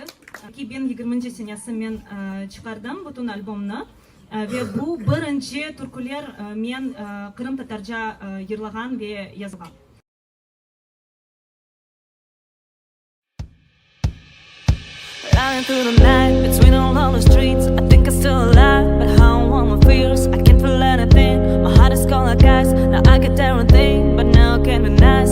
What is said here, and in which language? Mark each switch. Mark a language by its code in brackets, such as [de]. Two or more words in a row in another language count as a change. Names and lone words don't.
[crh] 2020 senesi men çıkardım bütün albümünü. Ve bu birinci türküler men Kırım Tatarca yırlagan ve yazgan. [en] Running through the night between all the streets. I think I'm still alive, but how I want my fears. I can't feel anything. My heart is cold like ice. Now I get everything, but now I can't be nice.